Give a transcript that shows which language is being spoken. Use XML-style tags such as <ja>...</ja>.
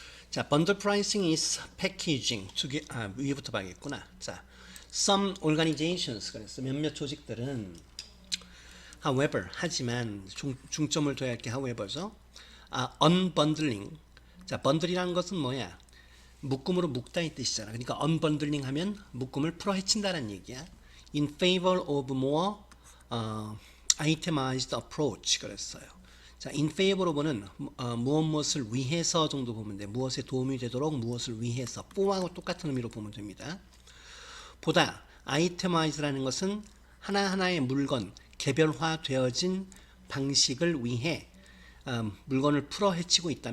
<en>자, bundle pricing is packaging.</en> <ko>위에부터 봐야겠구나. 자,</ko> <en>some organizations,</en> <ko>그래서 몇몇 조직들은 however, 하지만 중점을 둬야 할 게 however죠.</ko> <en>unbundling.</en> <ko>자, bundle이라는 것은 뭐야? 묶음으로 묶다 이 뜻이잖아. 그러니까 unbundling 하면 묶음을 풀어 헤친다는 얘기야.</ko> <en>In favor of more itemized approach</en> <ko>그랬어요. 자,</ko> <en>in favor of</en> <ko>는 무엇을 위해서 정도 보면 돼. 무엇에 도움이 되도록 무엇을 위해서. for하고 똑같은 의미로 보면 됩니다. 보다 itemized라는 것은 하나하나의 물건, 개별화되어진 방식을 위해 물건을 풀어 헤치고 있다.</ko>